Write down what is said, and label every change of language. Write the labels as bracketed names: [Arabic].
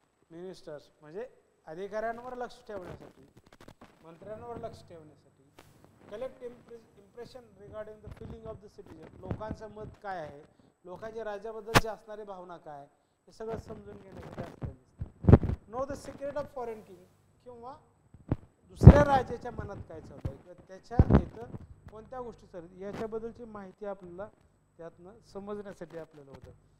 [Marathi] Ministers म्हणजे अधिकाऱ्यांवर लक्ष ठेवण्यासाठी, मंत्र्यांवर लक्ष ठेवण्यासाठी. [English] Collect impression regarding the feeling of the citizen. [Marathi] लोकांचं मत काय आहे, लोकांच्या राज्याबद्दलची असणारी भावना काय, हे सगळं समजून घेण्यासाठी असतं. [English] know the secret of foreign king [Marathi] किंवा दुसऱ्या राज्याच्या मनात काय चालू आहे किंवा त्याच्या इथं कोणत्या गोष्टी चालू याच्याबद्दलची माहिती आपल्याला त्यातनं समजण्यासाठी आपल्याला होतं.